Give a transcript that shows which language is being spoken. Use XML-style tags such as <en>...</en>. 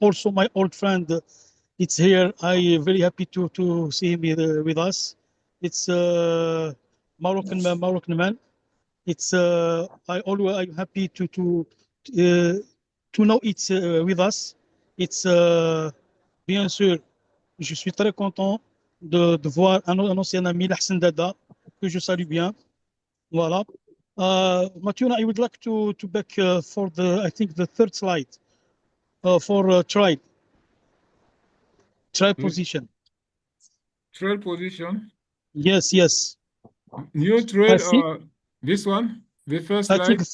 <en>Also, my old friend, it's here. I'm very happy to see him with us. It's Moroccan man. It's I'm happy to know it's with us. It's</en> <fr>bien sûr. Je suis très content de voir un ancien ami, Hassan Dada, que je salue bien. Voilà.</fr> <en>Mathieu, I would like to back for I think the third slide for trial position. Trial position? Yes. New trial or this one? The first slide?</en>